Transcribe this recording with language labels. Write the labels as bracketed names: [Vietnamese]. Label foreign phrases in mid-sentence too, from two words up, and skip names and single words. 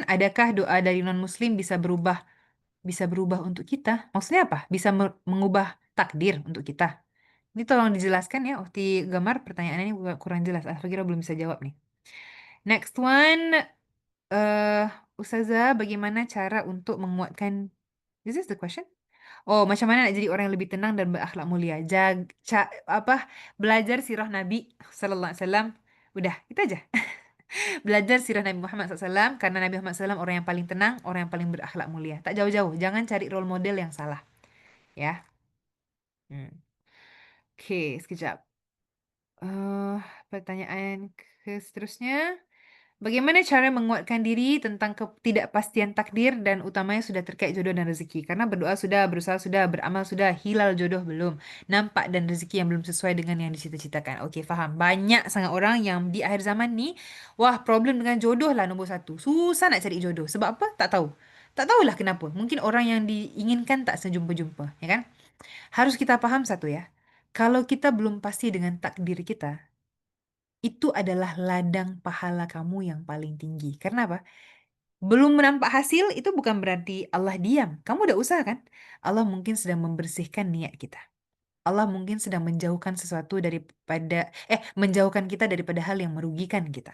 [Indonesian] Adakah doa dari non-muslim bisa berubah untuk kita? Maksudnya apa? Bisa mengubah takdir untuk kita? Ini tolong dijelaskan ya. Ukti Gamar, pertanyaannya ini kurang jelas. Kira belum bisa jawab nih. [English] Next one. [Indonesian] eh Ustazah, bagaimana cara untuk menguatkan? [English] Is this the question? [Malay] Oh, macam mana nak jadi orang yang lebih tenang dan berakhlak mulia? [Indonesian] Belajar sirah Nabi [Arabic] Sallallahu Alaihi Wasallam. [Indonesian] Udah, itu aja. Belajar sirah Nabi Muhammad SAW karena Nabi Muhammad SAW orang yang paling tenang, orang yang paling berakhlak mulia. [Malay] Tak jauh-jauh, jangan cari [English] role model [Malay] yang salah, ya. Hmm. Oke, sekejap. eh Pertanyaan seterusnya. [Indonesian] Bagaimana cara menguatkan diri tentang ketidakpastian takdir dan utamanya sudah terkait jodoh dan rezeki? Karena berdoa sudah, berusaha sudah, beramal sudah, hilal jodoh belum, nampak dan rezeki yang belum sesuai dengan yang dicita-citakan. [Malay] Oke, faham. Banyak sangat orang yang di akhir zaman ni, wah problem dengan jodoh lah nombor satu. Susah nak cari jodoh. Sebab apa? Tak tahu. Tak tahulah kenapa. Mungkin orang yang diinginkan tak sejumpa-jumpa, ya kan? [Indonesian] Harus kita paham satu ya. Kalau kita belum pasti dengan takdir kita, itu adalah ladang pahala kamu yang paling tinggi. Karena apa? Belum menampak hasil itu bukan berarti Allah diam. Kamu udah usaha kan? Allah mungkin sedang membersihkan niat kita. Allah mungkin sedang menjauhkan sesuatu menjauhkan kita daripada hal yang merugikan kita.